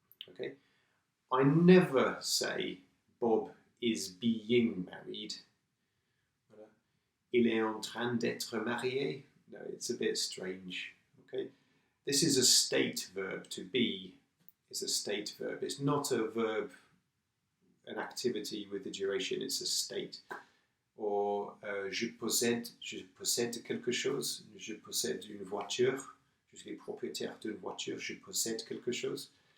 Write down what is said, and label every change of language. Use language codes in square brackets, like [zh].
[en] Okay, I never say Bob is being married. [fr] Il est en train d'être marié. [en] No, it's a bit strange. Okay, this is a state verb. To be is a state verb. It's not a verb, an activity with the duration. It's a state. [fr] Or je possède quelque chose. Je possède une voiture. Je suis propriétaire d'une voiture. Je possède quelque chose.